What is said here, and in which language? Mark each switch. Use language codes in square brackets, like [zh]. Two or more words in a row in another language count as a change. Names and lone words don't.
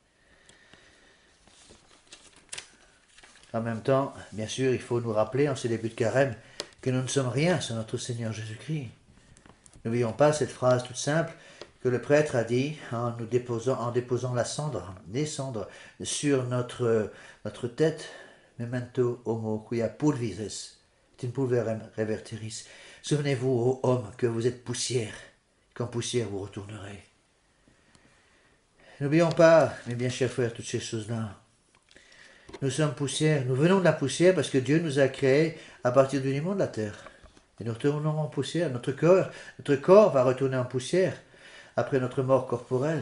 [fr] En même temps, bien sûr, il faut nous rappeler en ce début de carême que nous ne sommes rien sans notre Seigneur Jésus-Christ. N'oublions pas cette phrase toute simple que le prêtre a dit en déposant les cendres sur notre tête, [la] memento homo quia pulvis est in pulverem reverteris. [fr] Souvenez-vous, ô homme, que vous êtes poussière, qu'en poussière vous retournerez. N'oublions pas, mes bien chers frères, toutes ces choses-là. Nous sommes poussière, nous venons de la poussière parce que Dieu nous a créés à partir du limon de la terre. Et nous retournerons en poussière. Notre corps va retourner en poussière après notre mort corporelle.